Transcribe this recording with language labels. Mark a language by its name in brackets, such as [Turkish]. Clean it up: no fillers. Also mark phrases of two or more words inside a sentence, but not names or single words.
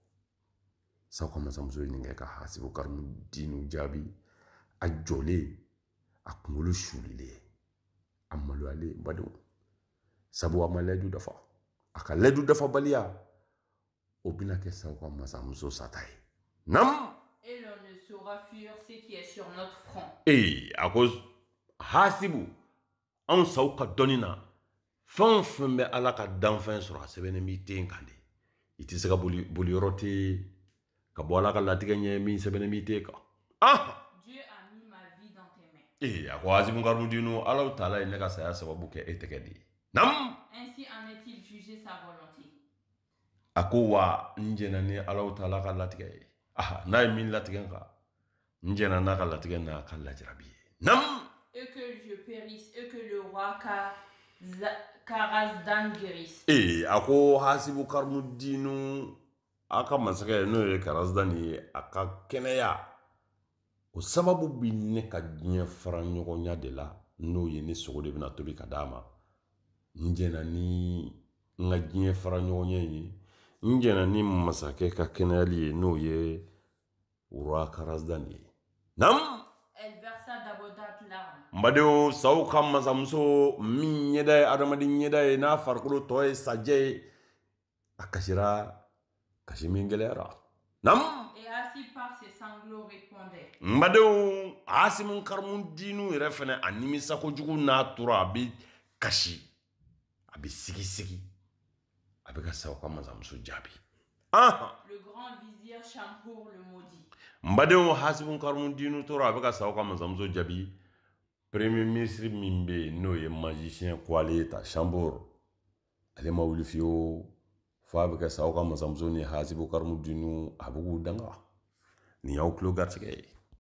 [Bambara] sa ka masamuso ɲininka ka hasibu karamudinu jaabi a jɔlen a kunkolo sulilen a maloyalen badenw sabu a ma layidu dafa a ka layidu dafabaliya o bɛna kɛ sa ka masamuso sata ye nam. [French] Et l'on ne saura fuir ce qui est sur notre front. [Bambara] A ko hasibu anw saw ka dɔnni na fɛn o fɛn bɛ ala ka danfɛn sɔrɔ a sɛbɛnnen b'i den kan de i tɛ se ka boli yɔrɔ tɛ ka bɔ ala ka latigɛ ɲɛ min sɛbɛnnen b'i den kan. [French] Dieu a mis ma vie dans tes mains. [Bambara] A ko hasibu karamudinu ala taala ye ne ka saya sababu kɛ e tɛgɛ de ye. Nam. [French] Ainsi en est-il jugé sa volonté. [Bambara] A ko wa n jɛna ni ala taala ka latigɛ ye. N'a ye min latigɛ kan n jɛna n'a ka latigɛ n'a ka lajarabi ye. Nam. [French] Et que je périsse, et que le roi Karazdan guérisse. [Bambara] A ko hasibu karamudinu a ka masakɛ n'o ye Karazdan ye a ka kɛnɛya o sababu bi ne ka diɲɛ fara ɲɔgɔnya de la n'o ye ne sogo de bɛna tobi ka d'a ma n jɛna ni n ka diɲɛ fara ɲɔgɔnya ye n jɛna ni masakɛ ka kɛnɛyali ye n'o ye roi Karazdan ye. Nam. [French] Elle versa d'abondantes larmes. [Bambara] Mbadenw saw ka masamuso min ɲɛda ye adamaden ɲɛda ye n'a farikolo tɔ ye sajɛ ye a kasira kasi min gɛlɛyara. Nam. [French] Et ainsi par ses sanglots répondait. [Bambara] Mbadenw hasimu karamudinu yɛrɛ fɛnɛ a nimisa kojugu n'a tora a bɛ kasi a bɛ sigi a bɛ ka saw ka masamuso jaabi. [French] Le grand vizir Shampour le maudit. [Bambara] Mbadenw hasibu karamudinu tora a bɛ ka saw ka masamuso jaabi. [French] Premier ministre [Bambara] min bɛ yen n'o ye magicien Kwale ta Shampour ale ma wuli fiyewu fo a bɛ kɛ saw ka masamuso ni hasibu karamudinu a bɛ k'u danga nin y'aw tulo garisɛgɛ ye.